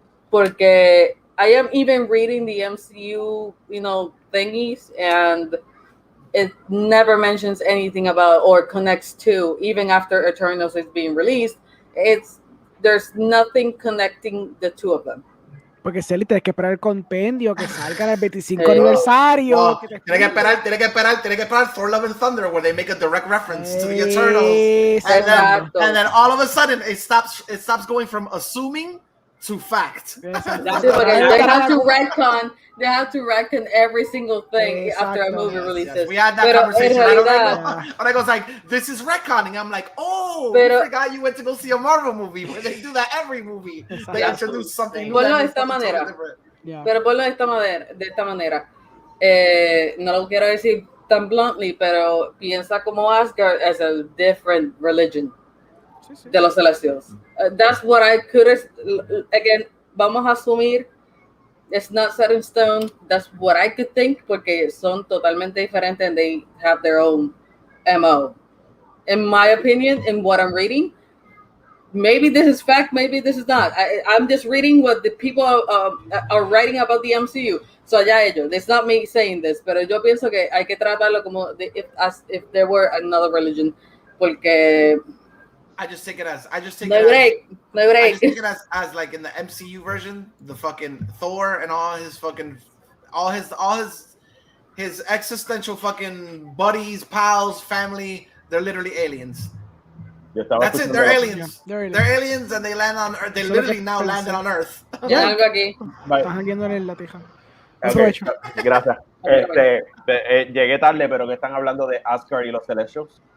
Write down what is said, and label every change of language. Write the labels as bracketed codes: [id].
[es] Porque [en] I am even reading the MCU, thingies, and it never mentions anything about or connects to, even after Eternals is being released. There's nothing connecting the two of them. [es] Porque Celi, tienes que esperar el compendio que salga en el 25 aniversario. Tienes que esperar [en] Thor Love and Thunder, where they make a direct reference to the Eternals. And then all of a sudden it stops going from assuming to fact. They have to retcon every single thing after a movie releases. Yes. We had that conversation. I was like, this is retconning. I'm like, oh, I forgot you went to go see a Marvel movie. Where they do that every movie. They introduce something new. [es] Ponlo de esta manera. Pero ponlo de esta manera. No lo quiero decir tan bluntly, pero piensa como Asgard [en] as a different religion [es] de los Celestials. [en] That's what I could, again, [es] vamos a asumir, [en] it's not set in stone, that's what I could think, [es] porque son totalmente diferentes [en] and they have their own MO. In my opinion, in what I'm reading, maybe this is fact, maybe this is not. I'm just reading what the people are writing about the MCU. So [es] allá ellos. [en] It's not me saying this, [es] pero yo pienso que hay que tratarlo como [en] as if there were another religion, [es] porque [en] I just take it as like in the MCU version, the fucking Thor and all his existential fucking buddies, pals, family, they're literally aliens. That's it. They're aliens. They're aliens, and they land on Earth. They literally now landed on Earth. [es] Ya algo aquí. Okay, gracias. Llegué tarde, pero que están hablando de Asgard y los Celestials.